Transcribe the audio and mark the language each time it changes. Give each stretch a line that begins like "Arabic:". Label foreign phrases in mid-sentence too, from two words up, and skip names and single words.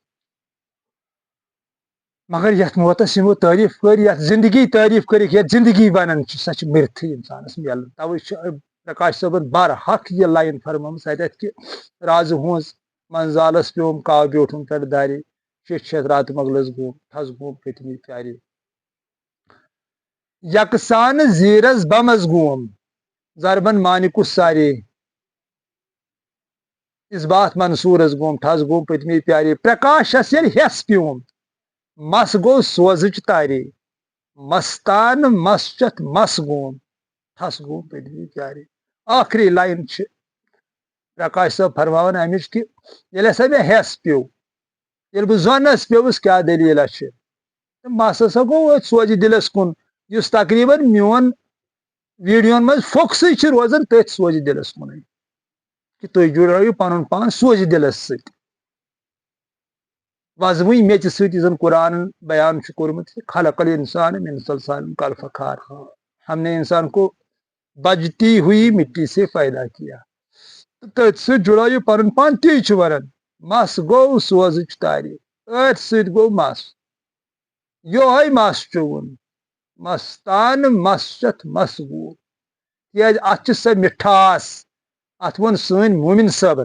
Kashmiri: مگر یتھ موتس یِمو تعریٖف کٔر یتھ زندگی تعریٖف کٔرِکھ یتھ زندگی ونان چھِ سۄ چھِ مٔرتھٕے انسانس میلان توے چھِ پرکاش صٲبن بر حق یہِ لاین فرمٲمٕژ اتٮ۪تھ کہِ رازٕ ہٕنٛز منزالس پیوم کاو بیوٗٹھُم پٮ۪ٹھ دارِ شیٚش شیٚتھ راتہٕ مۄغلس گوم تھز گوم پٔتمہِ پیارِ یکسانہٕ زیٖرس بمس گوم زربن مانِکُس سارے اس بات منصوٗرس گوم تھز گوم پٔتمہِ پیارِ پرکاشس ییٚلہِ ہٮ۪س پیوم مس گوٚو سوزٕچ تارے مستانہٕ مسچتھ مس گوم تھس گوم پٔتمہِ پیارِ ٲخری لاین چھِ پرکاش صٲب فرماوان امِچ کہِ ییٚلہِ ہسا مےٚ ہٮ۪س پیوٚو ییٚلہِ بہٕ زۄنس پیوٚوُس کیٛاہ دٔلیٖلا چھِ تہٕ مس ہسا گوٚو أتھۍ سوزِ دِلس کُن یُس تقریٖبن میون ویٖڈیوون منٛز فوکسٕے چھِ روزان تٔتھۍ سوزِ دِلس کُنٕے کہِ تُہۍ جُڑٲیِو پنُن پان سوزِ دِلس سۭتۍ وزوٕنۍ میٚژِ سۭتۍ یُس زن قرآنن بیان چھُ کوٚرمُت
Arabic: خلق الانسان من صلصال کالفخار
Urdu: ہم نے انسان کو بجتی ہوئی مٹی سے پیدا کیا
Kashmiri: تٔتھۍ سۭتۍ جُڑٲیِو پنُن پان تی چھُ ونان مس گوٚو سوزٕچ تارِ أتھۍ سۭتۍ گوٚو مس یہوے مس چوٚوُن مستانہٕ مسچتھ مس گوم تِکیٛازِ اتھ چھِ سۄ مِٹھاس اتھ ووٚن سٲنۍ مومِن صٲبن